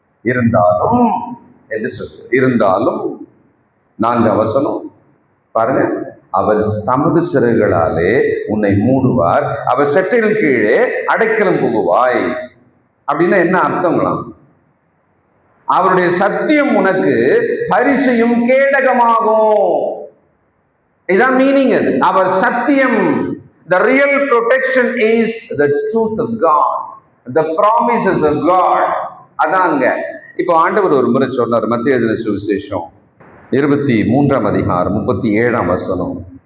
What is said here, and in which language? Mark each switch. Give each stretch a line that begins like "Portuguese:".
Tamil: இருந்தாலும் என்று சொல்லு, இருந்தாலும் 4 வசனம் பாருங்க, அவர் தமது சிறகுகளாலே உன்னை மூடுவார், அவர் செட்டைகள் கீழே அடைக்கலம் புகுவாய். அப்படின்னா என்ன அர்த்தங்களாம்? அவருடைய சத்தியம் உனக்கு பரிசையும் கேடகமாகும். இதான் மீனிங். அது அவர் சத்தியம்.
English: The real protection is the truth of God, the promises of God.
Tamil: அதாங்க. இப்போ ஆண்டவர் ஒரு முறை சொன்னார், மத்தேயு எழுதின சுவிசேஷம் 23ஆம் அதிகாரம் 37ஆம் வசனம்.